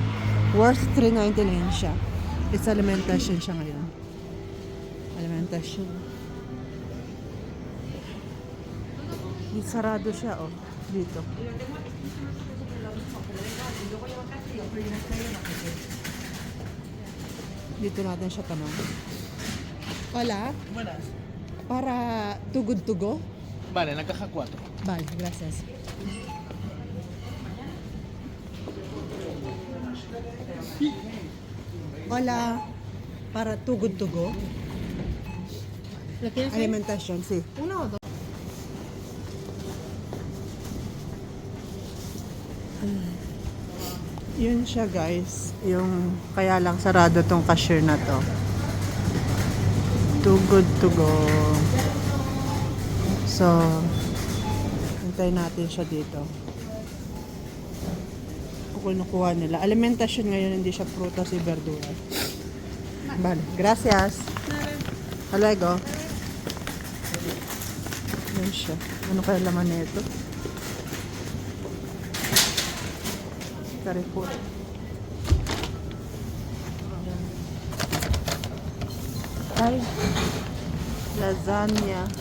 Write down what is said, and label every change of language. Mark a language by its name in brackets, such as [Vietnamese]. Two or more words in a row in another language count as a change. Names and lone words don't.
[Filipino] Worth $3.99 siya. [English] It's alimentation [Filipino] siya ngayon. Alimentation. Sarado siya, oh. Dito. Dito natin siya tanong. [Spanish] Hola. Buenas. Para Too Good To Go? Vale, en la caja 4. Vale, gracias. Hola. Para Too Good To Go? ¿Lo quieres ahí? Alimentación, sí. ¿Uno o dos? [Filipino] Yun siya guys. Yung kaya lang sarado tong cashier na to. Too Good To Go. So, hintay natin siya dito. Kukuha nila. Alimentasyon ngayon, hindi siya prutas [Spanish] y verdura. Vale, gracias. Halego. [Filipino] Yan siya. Ano kaya laman nito? Carrefour. Ay, lasagna.